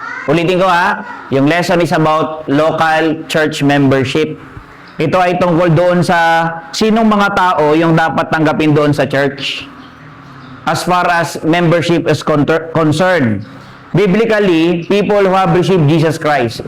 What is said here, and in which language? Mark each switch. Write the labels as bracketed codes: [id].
[tl] Ulitin ko yung lesson is about local church membership. Ito ay tungkol doon sa sinong mga tao yung dapat tanggapin doon sa church. [en] As far as membership is concerned. Biblically, people who have received Jesus Christ.